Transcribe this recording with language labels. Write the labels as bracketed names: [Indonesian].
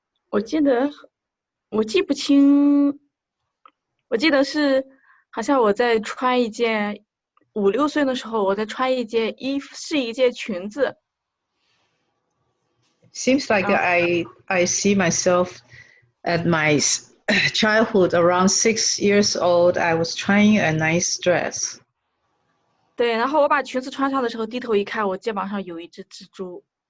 [Chinese] 我记不清，我记得是好像我在穿一件5、6岁的时候，我在穿一件衣服，是一件裙子。 [English] Seems like I see myself at my childhood around 6 years old. I was trying a nice dress. [Chinese] 对，然后我把裙子穿上的时候，低头一看，我肩膀上有一只蜘蛛。